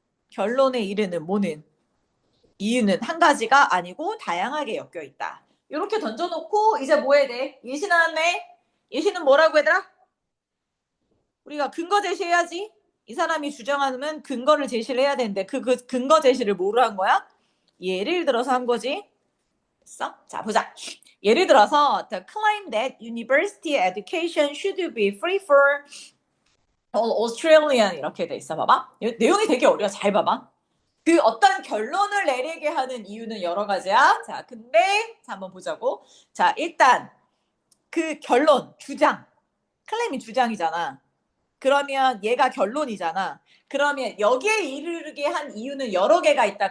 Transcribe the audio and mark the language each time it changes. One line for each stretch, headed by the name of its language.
Korean: 결론에 이르는 뭐는? 이유는 한 가지가 아니고 다양하게 엮여 있다. 이렇게 던져놓고 이제 뭐 해야 돼? 예시 나왔네. 예시는 뭐라고 얘들아? 우리가 근거 제시해야지. 이 사람이 주장하면 근거를 제시를 해야 되는데 그 근거 제시를 뭐로 한 거야? 예를 들어서 한 거지. 됐어? 자, 보자. 예를 들어서
English: the claim that university education should be free for all Australian
Korean: 이렇게 돼 있어. 봐봐. 내용이 되게 어려워. 잘 봐봐. 그 어떤 결론을 내리게 하는 이유는 여러 가지야. 자, 근데 자, 한번 보자고. 자, 일단 그 결론, 주장. 클레임이 주장이잖아. 그러면 얘가 결론이잖아. 그러면 여기에 이르게 한 이유는 여러 개가 있다.